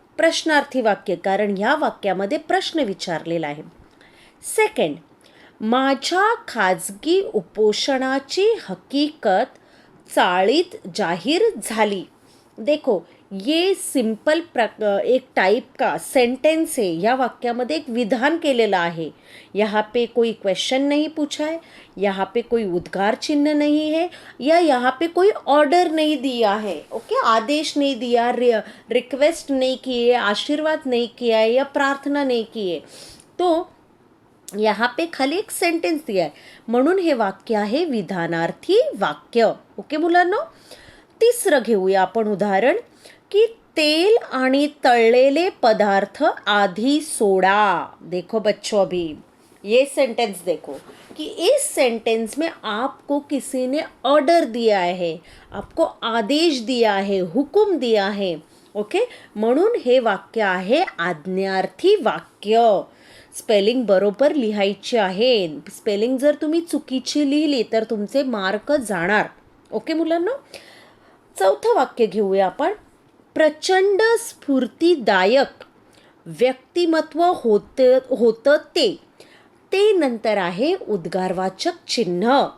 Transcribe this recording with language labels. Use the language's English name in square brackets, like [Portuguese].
[Marathi] प्रश्नार्थी वाक्य, कारण ह्या वाक्यामध्ये प्रश्न विचारलेला आहे। सेकंड, माझ्या खाजगी उपोषणाची हकीकत चाळीत जाहीर झाली। [Hindi] देखो, ये सिंपल एक टाइप का सेंटेंस है। [Marathi] या वाक्यामध्ये एक विधान केलेला आहे। [Hindi] यहाँ पे कोई क्वेश्चन नहीं पूछा है, यहाँ पे कोई उद्गार चिन्ह नहीं है, या यहाँ पे कोई ऑर्डर नहीं दिया है। ओके, आदेश नहीं दिया, रिक्वेस्ट नहीं की है, आशीर्वाद नहीं किया है या प्रार्थना नहीं की है। तो यहाँ पे खाली एक सेंटेंस दिया है, [Marathi] म्हणून हे वाक्य आहे विधानार्थी वाक्य। ओके मुलांनो, तिसरं घेऊया आपण उदाहरण कि तेल आणि तळलेले पदार्थ आधी सोडा। [Hindi] देखो बच्चों, अभी ये सेंटेंस देखो कि इस सेंटेंस में आपको किसी ने ऑर्डर दिया है, आपको आदेश दिया है, हुकुम दिया है। [Marathi] ओके, म्हणून हे वाक्य आहे आज्ञार्थी वाक्य। स्पेलिंग बरोबर लिहायची आहे। स्पेलिंग जर तुम्ही चुकीची लिहिली तर तुमचे मार्क जाणार। ओके मुलांनो, चौथं वाक्य घेऊया आपण। प्रचंड स्फूर्तिदायक व्यक्तिमत्व होतं ते नंतर आहे उद्गारवाचक चिन्ह।